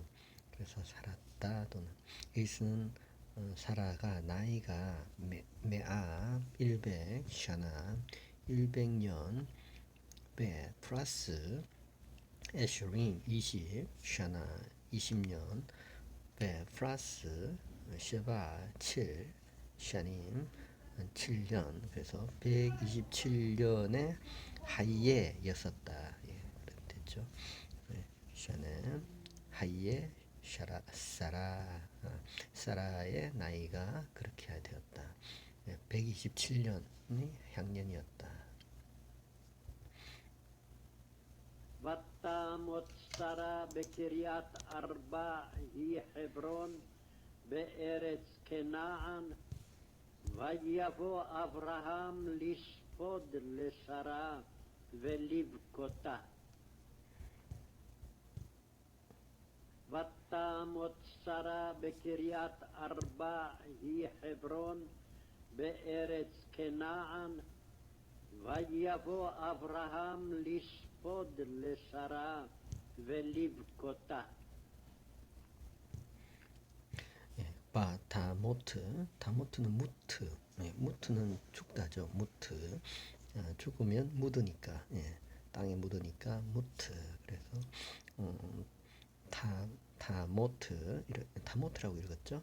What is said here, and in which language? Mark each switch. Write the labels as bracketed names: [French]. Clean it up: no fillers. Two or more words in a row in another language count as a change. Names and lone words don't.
[Korean] 그래서 살았다 또는 여기서는 사라가 나이가 [Hebrew] מאה 100 שנה [Korean] 100년 배 플러스 [Hebrew] עשרים 20 שנה [Korean] 20년 배 플러스 [Hebrew] שבע 7 שנים [Korean] 7년 그래서 127년의 하이에 였었다. 예, 그렇게 됐죠. 네, 샤는 하이에 사라의 나이가 그렇게 되었다. 127년이 향년이었다. [Hebrew] ותמות שרה בקריית ארבע היא חברון בארץ כנען. ויבוא אברהם לספוד לשרה ולבכותה. ותמות שרה בקריית ארבע היא חברון בארץ כנען. ויבוא אברהם לספוד לשרה ולבכותה. [Korean] 다모트는 무트. 무트는 죽다죠. 무트. 죽으면 묻으니까. 땅에 묻으니까 무트. 그래서 다모트라고 읽었죠.